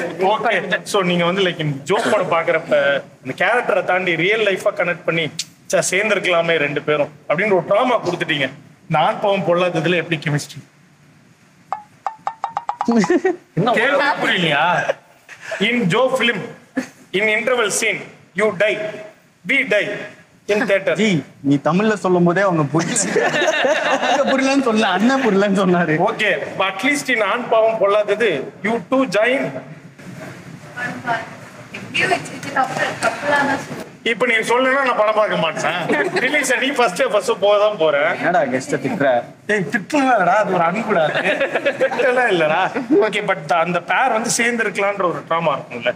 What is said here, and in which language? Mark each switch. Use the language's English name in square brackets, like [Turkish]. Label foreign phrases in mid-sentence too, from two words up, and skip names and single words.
[English] Okay, so [Tamil] நீங்க வந்து லைக் ஜோக் படம் பாக்குறப்ப இந்த கேரக்டரை தாண்டி [English] real life-a connect [Tamil] பண்ணி சேர்ந்திருக்கலாமே 2 பேரும் அப்படின்னு ஒரு ட்ராமா கொடுத்துட்டீங்க. நான் பாவம் பொல்லாததுல எப்படி கெமிஸ்ட்ரி புரியலையா? [English] in Joe film in interval scene you tie, we tie, in theater. [Tamil] ஜி நீ தமிழ்ல சொல்லும் போதே அவங்க புரியலன்னு சொல்ல அண்ணன் புரியலன்னு சொன்னாரு. [English] Okay, but at least in ஆண் பாவம் பொல்லாதது you two join. [Tamil] இப்ப நீ சொல்லணும்னா நான் படம் பார்க்க மாட்டேன். ரிலீஸ் நீ ஃபர்ஸ்ட் போதான் போறேன். என்னடா கெஸ்ட் திட்டுற? ஏய் திட்டுலடா, அது ஒரு அன்புடா. திட்டலாம் இல்லடா. [English] Okay, but [Tamil] அந்த பேர் வந்து சேர்ந்திருக்கலாம்ன்ற ஒரு ட்ராமா இருக்கும்ல.